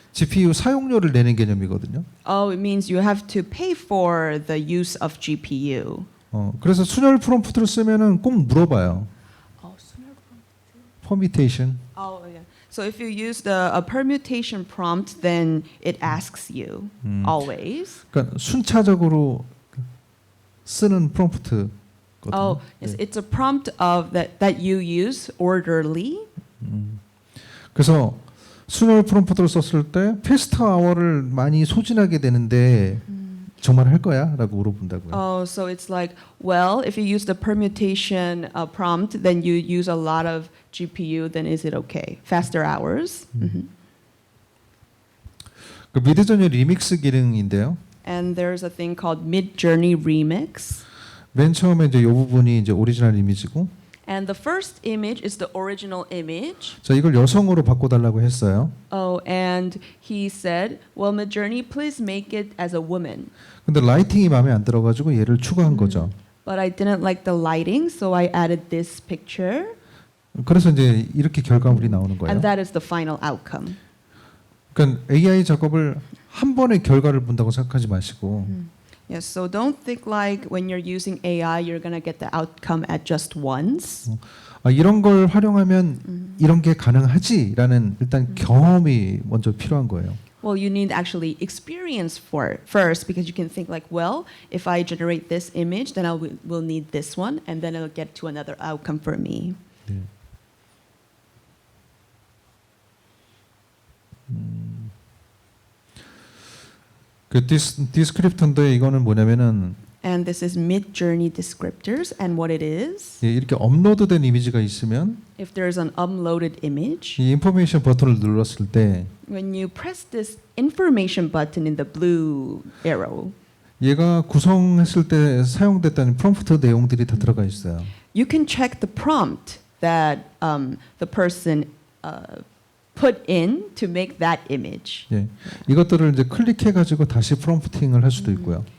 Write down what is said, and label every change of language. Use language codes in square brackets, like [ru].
[ko] GPU 사용료를 내는 개념이거든요. [en] Oh, it means you have to pay for the use of GPU. [ko] 그래서 순열 프롬프트를 쓰면은 꼭 물어봐요. 퍼뮤테이션. [en] Oh, yeah. So if you use a permutation prompt, then it asks you always. [ko] 그러니까 순차적으로 쓰는 프롬프트거든요. [en] Oh, yes, it's a prompt of that you use orderly. [ko] 그래서 순열 프롬프트를 썼을 때 페스트 아워를 많이 소진하게 되는데 정말 할 거야? 라고 물어본다고요. [en] Oh, so it's like, well, if you use the permutation prompt, then you use a lot of GPU, then is it okay? Faster hours. [ko] 그 미드저니 리믹스 기능인데요. [en] And there's a thing called Midjourney Remix. [ko] 맨 처음에 이제 이 부분이 이제 오리지널 이미지고, [en] And the first image is the original image. [ko] 자 이걸 여성으로 바꿔달라고 했어요. [en] Oh, and he said, well, Midjourney, please make it as a woman. [ko] 근데 라이팅이 마음에 안 들어가지고 얘를 추가한 거죠. [en] But I didn't like the lighting, so I added this picture. [ko] 그래서 이제 이렇게 결과물이 나오는 거예요. [en] And that is the final outcome. [ko] 그러니까 AI 작업을 한 번에 결과를 본다고 생각하지 마시고 [en] Yes, so don't think like when you're using AI, you're gonna get the outcome at just once. [ko] 이런 걸 활용하면 이런 게 가능하지라는 일단 경험이 먼저 필요한 거예요. [en] Well, you need actually experience for it first because you can think like, well, if I generate this image, then I will need this one, and then it'll get to another outcome for me. [ko] 네. 그 디스크립터인데 이거는 뭐냐면은 [en] And this is mid-journey descriptors. And what it is, [ko] 예, 이렇게 업로드된 이미지가 있으면 [en] if there's an uploaded image, [ko] 이 인포메이션 버튼을 눌렀을 때 [en] when you press this information button in the blue arrow, [ko] 얘가 구성했을 때 사용됐다는 프롬프트 내용들이 다 들어가 있어요. [en] you can check the prompt that the person put in to make that image. [ko] 예, 이것들을 이제 클릭해가지고 다시 프롬프팅을 할 수도 있고요.